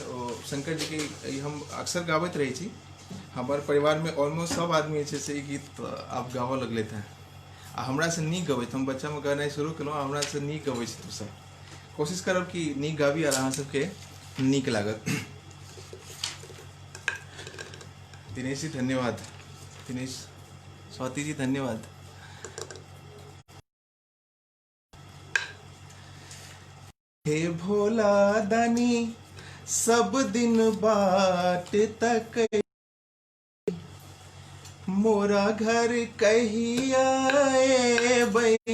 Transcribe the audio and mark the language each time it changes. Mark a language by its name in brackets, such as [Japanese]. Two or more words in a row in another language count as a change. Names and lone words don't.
[Maithili] ओ शंकर जी के हम अक्सर गाबैत रहै छी। हमार परिवार में ऑलमोस्ट सब आदमी छै से ई गीत आब गाबऽ लगलथि हैं। आ हमरा से नीक गबैत, हम बच्चा में गानाइ शुरू केलहुँ, हमरा से नीक गबै छै तो सब। कोशिश करब कि नीक गाबी और अहाँ सबके नीक लागत। दिनेश जी धन्यवाद। दिनेश स्वाति जी धन्यवाद। हे भोला दानी सब दिन बाट तक मोरा घर कहिया आएबै।